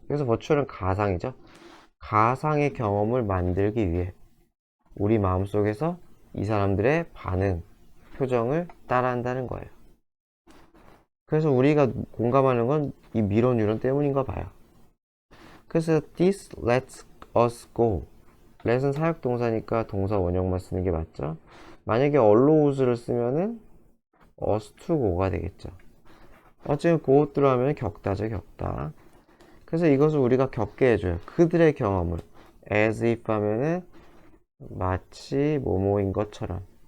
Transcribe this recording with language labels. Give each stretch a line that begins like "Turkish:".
Korean: 그래서 virtual은 가상이죠. 가상의 경험을 만들기 위해 우리 마음속에서 이 사람들의 반응, 표정을 따라한다는 거예요. 그래서 우리가 공감하는 건 이 미러 뉴런 때문인가 봐요. 그래서
English: this lets us go.
Korean: let은 사역동사니까 동사 원형만 쓰는 게 맞죠. 만약에 allows를 쓰면은
English: us to go
Korean: 가 되겠죠. 어쨌든
English: go through
Korean: 하면 겪다죠, 겪다. 그래서 이것을 우리가 겪게 해줘요. 그들의 경험을
English: as if
Korean: 하면은 마치 뭐뭐인 것처럼.